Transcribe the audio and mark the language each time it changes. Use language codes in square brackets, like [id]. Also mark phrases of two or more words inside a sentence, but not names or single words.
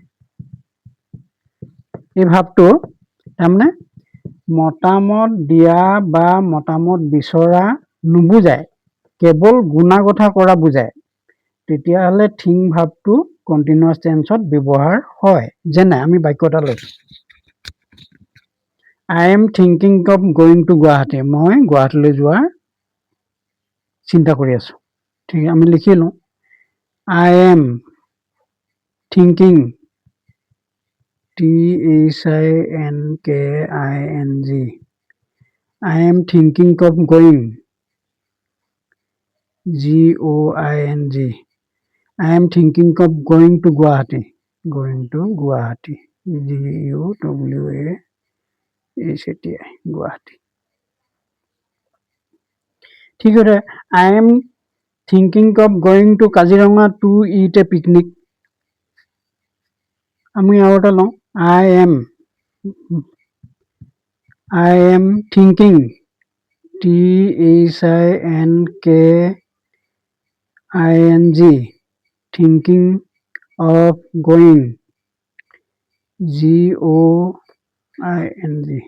[as] এই ভাৱটো তাৰমানে মতামত দিয়া বা মতামত বিচৰা নুবুজায়, কেৱল গুণাগথা কৰা বুজায়, তেতিয়াহ'লে থিং ভাৱটো [en] continuous tense [as] ব্যৱহাৰ হয়। যেনে আমি বাক্য এটা লৈছোঁ, [en] I am thinking of going to Guwahati. [as] মই গুৱাহাটীলৈ যোৱাৰ চিন্তা কৰি আছোঁ। ঠিক আমি লিখি লওঁ, [en] I am thinking THINKING. I am thinking of going GOING. I am thinking of going to Guwahati. Guwahati. GUWAHATI. Guwahati. [as] ঠিক আছে, [en] I am thinking of going to Kaziranga to eat a picnic. [as] আমি আৰু এটা লওঁ, [en] I am thinking THINKING thinking of going GOING.